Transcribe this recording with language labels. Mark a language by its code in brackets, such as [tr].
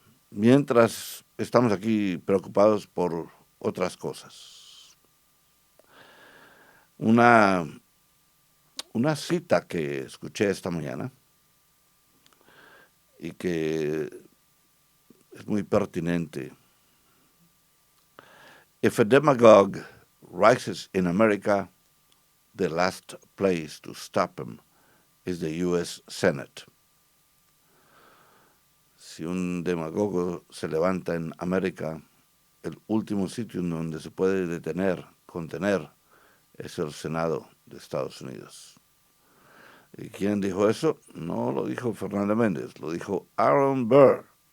[es] Mientras estamos aquí preocupados por otras cosas. Una cita que escuché esta mañana y que es muy pertinente. [en] If a demagogue rises in America, the last place to stop him is the U.S. Senate. [es] Si un demagogo se levanta en América, el último sitio en donde se puede contener, es el Senado de Estados Unidos. ¿Y quién dijo eso? No lo dijo Fernando Mendez, lo dijo Aaron Burr.